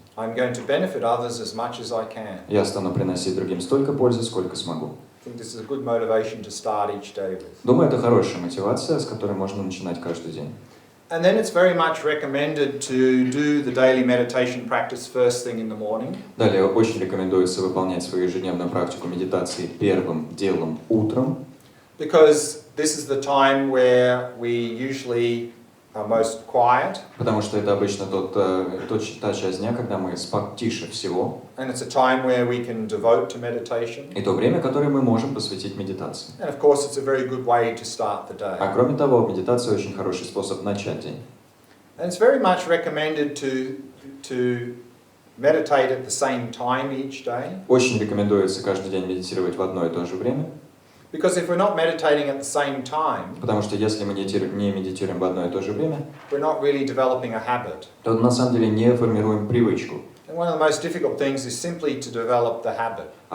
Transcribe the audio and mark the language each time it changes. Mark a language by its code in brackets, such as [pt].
[en] I'm going to benefit others as much as I can. [ru] Я стану приносить другим столько пользы, сколько смогу. [en] I think this is a good motivation to start each day with. [ru] Думаю, это хорошая мотивация, с которой можно начинать каждый день. [en] And then it's very much recommended to do the daily meditation practice first thing in the morning. [ru] Далее очень рекомендуется выполнять свою ежедневную практику медитации первым делом утром, [en] Because this is the time where we usually are most quiet. [ru] потому что это обычно та часть дня, когда мы тише всего, [en] And it's a time where we can devote to meditation. [ru] и то время, которое мы можем посвятить медитации. [en] And of course it's a very good way to start the day. [ru] А кроме того, медитация очень хороший способ начать день. [en] And it's very much recommended to meditate at the same time each day. [ru] Очень рекомендуется каждый день медитировать в одно и то же время, [en] Because if we're not meditating at the same time, [ru] потому что если мы не медитируем в одно и то же время, [en] we're not really developing a habit. [ru] то на самом деле не формируем привычку. [en] And one of the most difficult things is simply to develop the habit.